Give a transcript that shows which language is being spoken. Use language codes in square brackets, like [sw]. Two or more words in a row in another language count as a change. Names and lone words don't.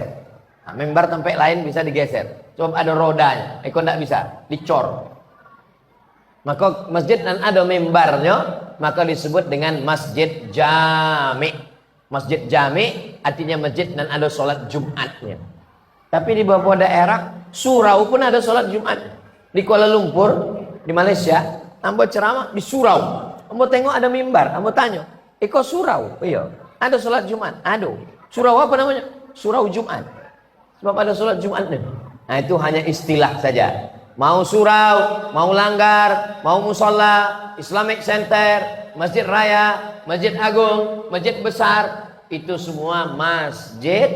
[id] Nah, mimbar tempat lain bisa digeser. Coba ada rodanya, iko tidak bisa dicor. Maka masjid dan ada mimbarnya, maka disebut dengan masjid jami'. Masjid jami' artinya masjid dan ada sholat Jumatnya. Tapi di beberapa daerah surau pun ada sholat Jumat. Di Kuala Lumpur, di Malaysia, ambo ceramah di surau. Ambo tengok ada mimbar, ambo tanya, "Iko surau?" "Iya." "Ada sholat Jumat?" "Ada." "Surau apa namanya?" "Surau Jumat." Sebab ada sholat Jumatnya. Nah, itu hanya istilah saja. Mau surau, mau langgar, mau musola, [en] Islamic Center, [id] Masjid Raya, Masjid Agung, Masjid Besar, itu semua masjid.